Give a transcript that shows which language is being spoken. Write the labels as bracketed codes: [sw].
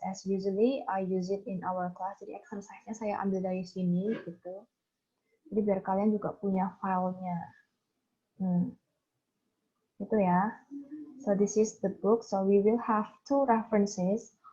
[en] As usually I use it in our class. [id] Jadi exercise-nya saya ambil dari sini gitu. Jadi biar kalian juga punya filenya. Itu ya. [en] So this is the book. So we will have two references.